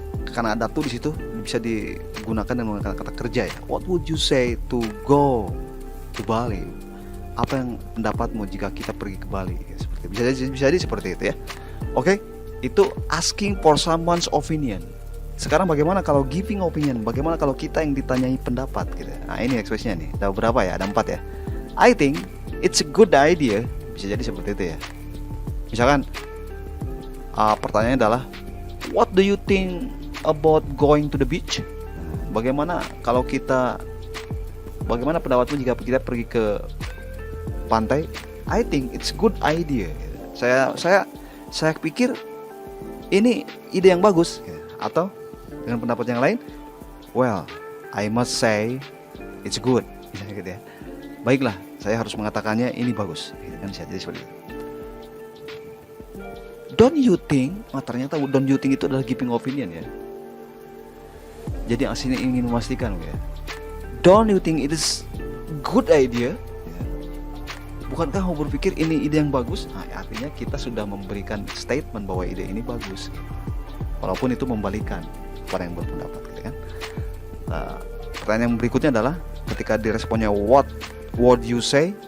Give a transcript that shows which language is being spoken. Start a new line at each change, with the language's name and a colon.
Indonesian: Karena ada tuh di situ bisa digunakan dengan menggunakan kata kerja ya.
English: What would you say to go to Bali?
Indonesian: Apa yang pendapatmu jika kita pergi ke Bali? Seperti bisa jadi seperti itu ya.
English: Oke, itu asking for someone's opinion.
Indonesian: Sekarang bagaimana kalau giving opinion? Bagaimana kalau kita yang ditanyai pendapat gitu? Nah, ini ekspresinya nih. Ada berapa ya? Ada 4 ya. I think it's a good idea. Bisa jadi seperti itu ya.
English: Misalkan pertanyaannya adalah, what do you think about going to the beach?
Indonesian: Bagaimana pendapatmu jika kita pergi ke pantai? I think it's good idea. Saya pikir ini ide yang bagus. Atau dengan pendapat yang lain, well, I must say it's good. Gitu ya. Baiklah, saya harus mengatakannya ini bagus. Kan bisa jadi seperti itu.
English: Don't you think? Ternyata don't you think itu adalah giving opinion ya.
Indonesian: Jadi aslinya ingin memastikan ya.
English: Don't you think it is good idea?
Indonesian: Ya. Bukankah kamu berpikir ini ide yang bagus? Nah, artinya kita sudah memberikan statement bahwa ide ini bagus. Walaupun itu membalikan pada yang berpendapat, gitu kan? Pertanyaan berikutnya adalah ketika diresponnya what would you say?